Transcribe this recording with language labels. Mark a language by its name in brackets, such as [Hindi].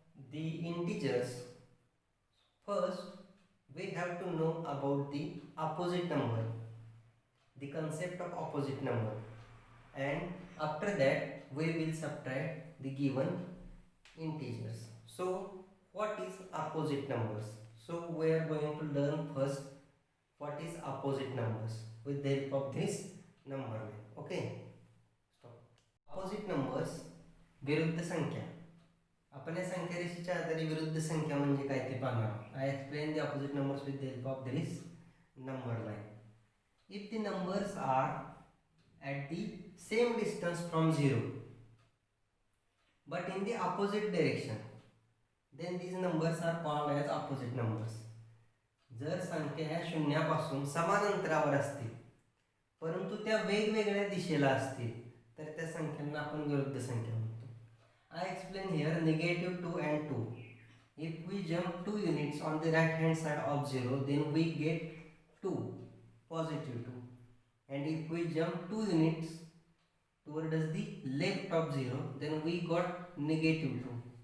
[English] the integers, first we have to know about the opposite number, the concept of opposite number, and after that we will subtract the given integers. So what is opposite numbers? So we are going to learn first what is opposite numbers with the help of this number line. Okay, stop. Opposite numbers, [Marathi] विरुद्ध संख्या. आपण या संख्या रेषेच्या आधारे विरुद्ध संख्या म्हणजे काय ते पाहणार आहोत. [English] I explain the opposite numbers with the help of this number line. If the numbers are at the same distance from 0 but in the opposite direction, then these numbers are called as opposite numbers. [Marathi] जर संख्या ह्या शून्यापासून समान अंतरावर असतील परंतु त्या वेगवेगळ्या दिशेला असतील तर त्या संख्यांना आपण विरुद्ध संख्या म्हणतो. [English] I explain here negative 2 and 2. If we jump 2 units on the right hand side of 0, then we get 2, positive 2. And if we jump 2 units towards the left of 0, then we got negative 2.